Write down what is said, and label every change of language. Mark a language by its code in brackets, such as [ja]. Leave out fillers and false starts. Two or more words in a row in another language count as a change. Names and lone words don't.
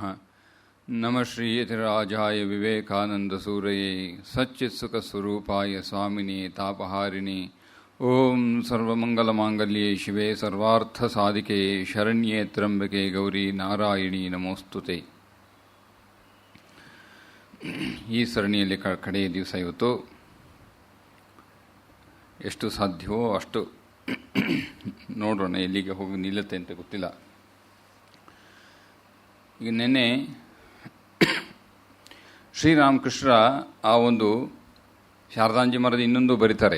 [sa] नमः श्री यतिराजाय विवेकानन्दसूरये सच्चित्सुखस्वरूपाय स्वामिने तापहारिणे। ओं सर्वमंगलमांगल्ये शिवे सर्वार्थसाधिके शरण्ये त्र्यंबके गौरी नारायणी नमोस्तुते। [kn] ಈ ಸರಣಿಯಲ್ಲಿ ಕಡೆಯ ದಿವಸ ಇವತ್ತು ಎಷ್ಟು ಸಾಧ್ಯವೋ ಅಷ್ಟು ನೋಡೋಣ, ಎಲ್ಲಿಗೆ ಹೋಗಿ ನಿಲ್ಲುತ್ತೆ ಅಂತ ಗೊತ್ತಿಲ್ಲ. ಈಗ ನೆನ್ನೆ ಶ್ರೀರಾಮಕೃಷ್ಣ ಆ ಒಂದು ಶಾರದಾಂಜಿ ಮರದ ಇನ್ನೊಂದು ಬರೀತಾರೆ.